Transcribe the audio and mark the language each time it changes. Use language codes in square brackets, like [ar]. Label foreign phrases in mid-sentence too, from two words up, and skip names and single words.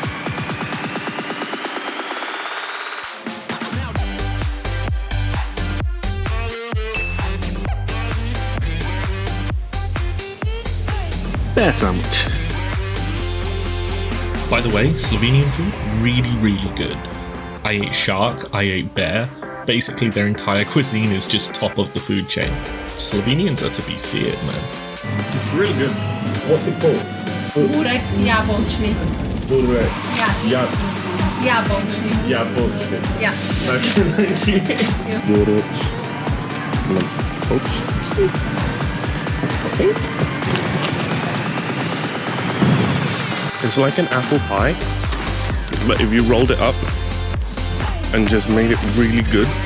[en] Bear sandwich. By the way, Slovenian food, really good. I ate shark, I ate bear. Basically their entire cuisine is just top of the food chain. Slovenians are to be feared, man. It's really good. What's it called? [sl] Burek jabolčni. Burek. Ja. Jabolčni. Jabolčny. Ja. [en] Thank you. Burek. It's like an apple pie, but if you rolled it up and just made it really good.